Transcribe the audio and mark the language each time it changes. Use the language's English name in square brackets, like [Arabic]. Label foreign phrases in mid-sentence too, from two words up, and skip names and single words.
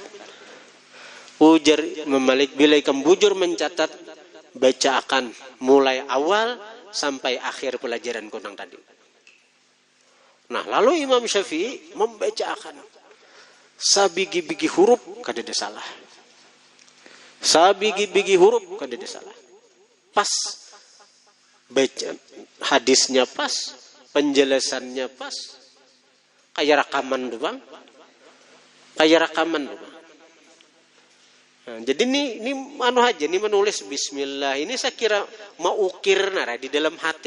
[Banjar] Ujar Imam Malik, bila ikam bujur mencatat, baca akan mulai awal sampai akhir pelajaran konang tadi. Nah, lalu Imam Syafi'i membaca akan sabigi-bigi huruf kada ada salah. Sabigi-bigi huruf kada ada salah. [Indonesian] Pas baca hadisnya pas, penjelasannya pas. Kayak rekaman doang. Nah, jadi ini menulis bismillah. Ini saya kira mau ukir nara di dalam hati.